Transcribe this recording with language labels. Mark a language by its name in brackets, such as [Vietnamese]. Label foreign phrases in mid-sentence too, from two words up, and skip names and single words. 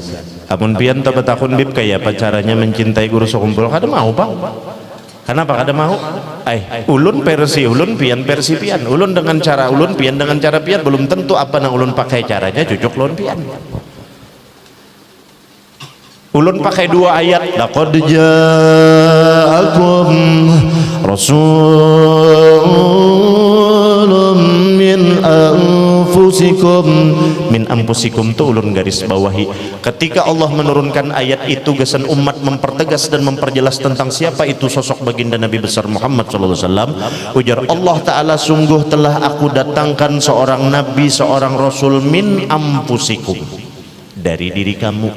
[Banjar] Amun pian tak betakun bib kayak apa caranya mencintai guru sekumpul kada mau Pak. Kenapa kada mau? Ulun versi ulun pian versi pian ulun dengan cara ulun pian dengan cara pian belum tentu apa nang ulun pakai caranya cocok ulun pian. Ulun pakai dua ayat [Arabic] لقد جاءكم رسول من أنفسكم [Banjar] tuh ulun garis bawahi ketika Allah menurunkan ayat itu gesan umat mempertegas dan memperjelas tentang siapa itu sosok baginda Nabi besar Muhammad SAW. Ujar Allah Ta'ala sungguh telah aku datangkan seorang nabi seorang rasul [Arabic] من أنفسكم [Banjar] dari diri kamu.